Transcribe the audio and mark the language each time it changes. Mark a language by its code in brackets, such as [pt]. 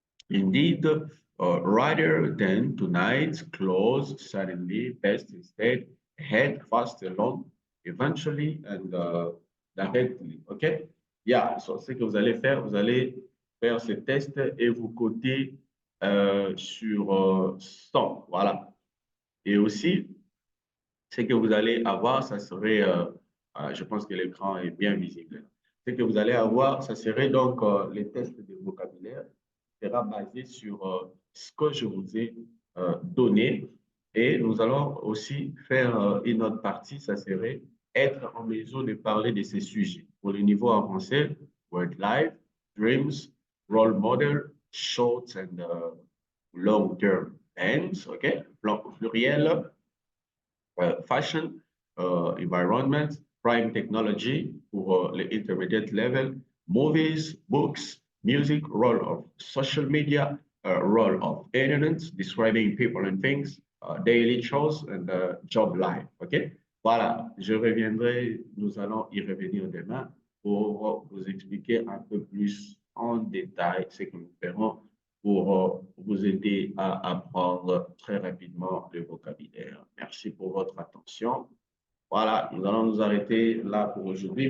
[en] Indeed, rather than tonight, close, suddenly, best instead, head fast along, eventually, and directly. OK? [fr] Yeah, so ce que vous allez faire ce test et vous coter sur 100. Voilà. Et aussi, ce que vous allez avoir, ça serait, je pense que l'écran est bien visible. Ce que vous allez avoir, ça serait donc les tests de vocabulaire sera basé sur ce que je vous ai donné. Et nous allons aussi faire une autre partie, ça serait être en mesure de parler de ces sujets. Pour le niveau avancé, [en] word life, dreams, role model, short and long term ends, OK? Pluriel, fashion, environment, prime technology [fr] pour les [en] intermediate level, movies, books, music, role of social media, role of internet, describing people and things, daily chores, and job life. OK? [fr] Voilà, je reviendrai, nous allons y revenir demain pour vous expliquer un peu plus en détail ce que nous ferons pour vous aider à apprendre très rapidement le vocabulaire. Merci pour votre attention. Voilà, nous allons nous arrêter là pour aujourd'hui.